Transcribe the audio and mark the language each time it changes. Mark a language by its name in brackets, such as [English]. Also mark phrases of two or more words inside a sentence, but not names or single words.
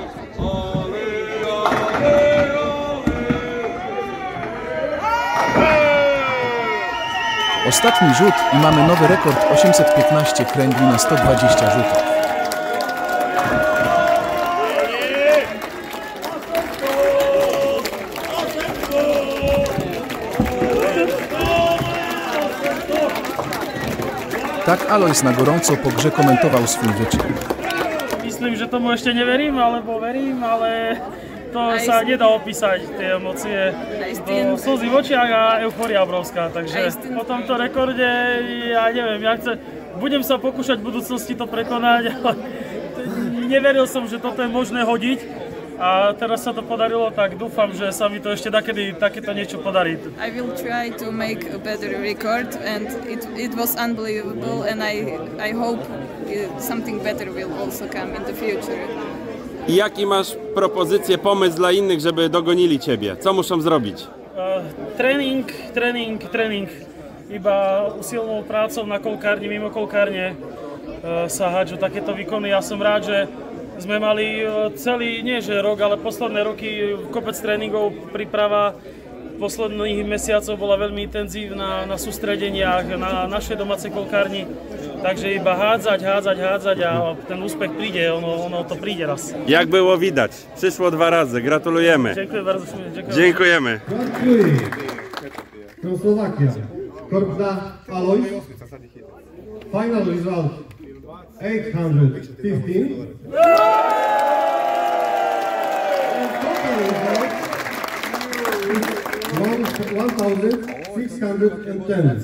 [Polish] Ostatni rzut i mamy nowy rekord 815 kręgli na 120 rzutów. Tak Alojz na gorąco po grze komentował swój wyczyn. [Slovak] Myslím, že tomu ešte neverím, alebo verím, ale to sa nedá opísať, tie emócie. Slzy v očiach a eufória obrovská, takže po tomto rekorde, ja neviem, budem sa pokúšať v budúcnosti to prekonať, ale neveril som, že toto je možné hodiť. A teraz sa to podarilo, tak dúfam, že sa mi to ešte takedy takéto niečo podarí. [English] I will try to make a better record and it was unbelievable and I hope something better will also come in the future. [Polish] I jaki masz propozycję, pomysł dla innych, żeby dogonili ciebie? Co muszą zrobiť? Tréning. [Slovak] Iba usilnou prácou na kolkárni, mimo kolkárne sa hádžu takéto výkony. Ja som rád, že sme mali celý, nie že rok, ale posledné roky kopec tréningov, príprava posledných mesiacov bola veľmi intenzívna na sústredeniach, na našej domácej kolkárni. Takže iba hádzať a ten úspech príde, ono to príde raz. [Polish] Jak było widać, przyszło 2 razy, gratulujemy. Dziękuję bardzo. Dziękujemy. [English] From Slovakia, Kopda Alojz, final result 815. And total result 1610.